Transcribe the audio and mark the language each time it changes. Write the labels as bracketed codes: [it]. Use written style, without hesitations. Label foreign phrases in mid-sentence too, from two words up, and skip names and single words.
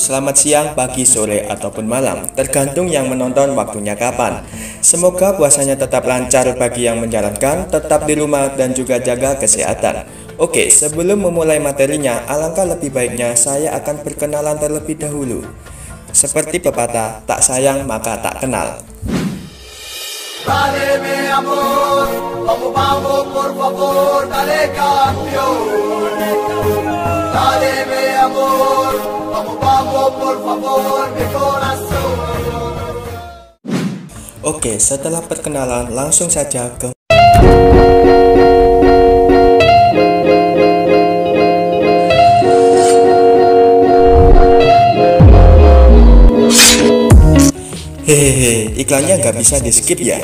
[id] Selamat siang, pagi, sore, ataupun malam, tergantung yang menonton waktunya kapan. Semoga puasanya tetap lancar bagi yang menjalankan, tetap di rumah dan juga jaga kesehatan. Oke, sebelum memulai materinya, alangkah lebih baiknya saya akan perkenalan terlebih dahulu. Seperti pepatah, tak sayang maka tak kenal. [es] Dale mi amor, vamos vamos por favor, dale campeón. Dale mi amor, vamos vamos por favor, mi corazón. [id] Oke, setelah perkenalan langsung saja ke Hehehe, iklannya nggak bisa di skip ya.